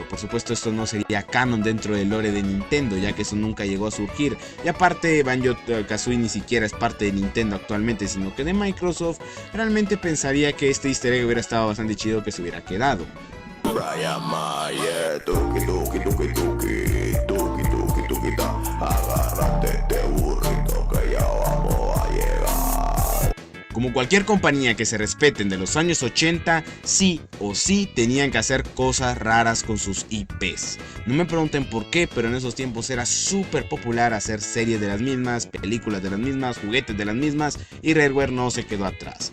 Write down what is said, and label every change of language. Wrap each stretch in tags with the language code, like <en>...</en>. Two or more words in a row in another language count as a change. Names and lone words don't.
<es>Por supuesto, esto no sería canon dentro del lore de Nintendo, ya que eso nunca llegó a surgir. Y aparte, Banjo-Kazooie ni siquiera es parte de Nintendo actualmente, sino que de Microsoft. Realmente pensaría que este</es> <en>easter egg</en> <es>hubiera estado bastante chido que se hubiera quedado. Brian Mayer, tuki tuki tuki tuki, tuki tuki tuki ta, agárrate este burrito que ya vamos a llegar. Como cualquier compañía que se respeten de los años 80, sí o sí tenían que hacer cosas raras con sus IPs. No me pregunten por qué, pero en esos tiempos era súper popular hacer series de las mismas, películas de las mismas, juguetes de las mismas, y Rareware no se quedó atrás.</es>